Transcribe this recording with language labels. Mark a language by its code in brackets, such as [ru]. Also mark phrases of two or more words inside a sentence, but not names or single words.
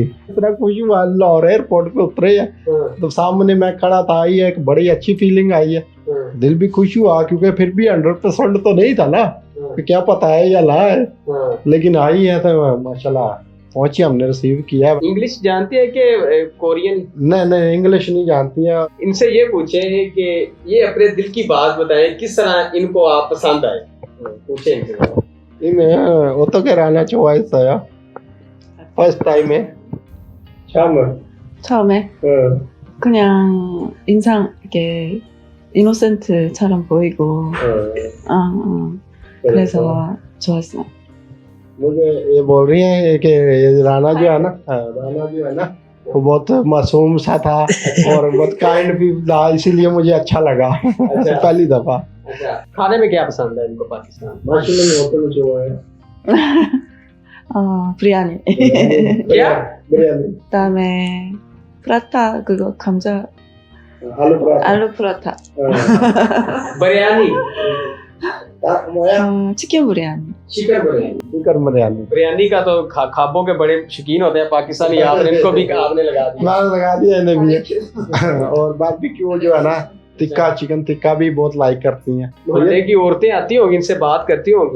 [hi] इतना खुशी हुआ, लाहौर एयरपोर्ट पे उतरे हैं तो सामने मैं खड़ा था, आई है, एक बड़ी अच्छी फीलिंग आई है, दिल भी खुश हुआ, क्योंकि फिर भी 100% तो नहीं था ना कि क्या पता है या ना है, लेकिन आई है तो माशाल्लाह पहुंची, हमने रिसीव किया। इंग्लिश जानती है कि कोरियन? नहीं, इंग्लिश नहीं जानती है। इनसे ये पूछे कि ये अपने दिल की बात बताएं, किस तरह इनको आप पसंद आए, पूछे इनसे। [ko] इन्हें 어떻게 라나 좋아했어요? [en] First time. [ko] 처음에 그냥 인상 이렇게 이노센트처럼 보이고 그래서 좋았어. [hi] मुझे ये बोल रही है कि राना जो है ना वो बहुत मासूम सा था और बहुत काइंड भी था, इसीलिए मुझे अच्छा लगा। अच्छा। पहली दफा। अच्छा, खाने में क्या पसंद है इनको पाकिस्तान? [ko] 비리아니. [hi] क्या? बिरयानी। [ko] 그다음에 프라타 그거 감자 [hi] आलू पराठा। आलू पराठा. बिरयानी। 치킨 बिरयानी। चिकन बिरयानी। चिकन बिरयानी बिरयानी का तो खाबों के बड़े शौकीन होते हैं पाकिस्तानी, आपने इनको भी आपने लगा दिया। मैंने लगा दिया इन्हें भी। और बारबेक्यू जो है ना, टिक्का, चिकन टिक्का भी बहुत लाइक करती हैं। मोहल्ले की औरतें आती होंगी, इनसे बात करती होंगी।